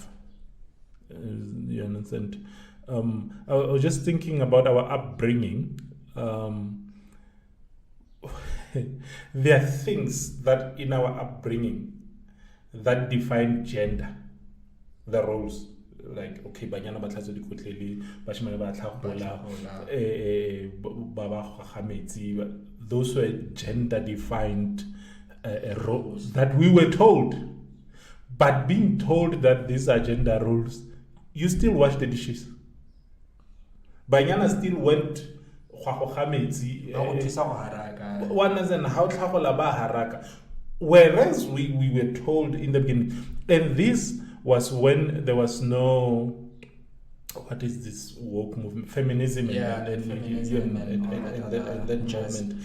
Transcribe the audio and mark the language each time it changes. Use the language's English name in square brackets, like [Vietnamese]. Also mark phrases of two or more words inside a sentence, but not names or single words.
[English] You understand? I was just thinking about our upbringing. There are things that in our upbringing that define gender, the roles. Like, [Tswana] okay, banyana ba tlatsa dikotlele, bashimane ba tlhagola, ba gametsi. [English] Those were gender defined roles that we were told. But being told that these are gender roles, you still wash the dishes. Banyana still went whereas we were told in the beginning, and this was when there was no, what is this woke movement, feminism, and then movement.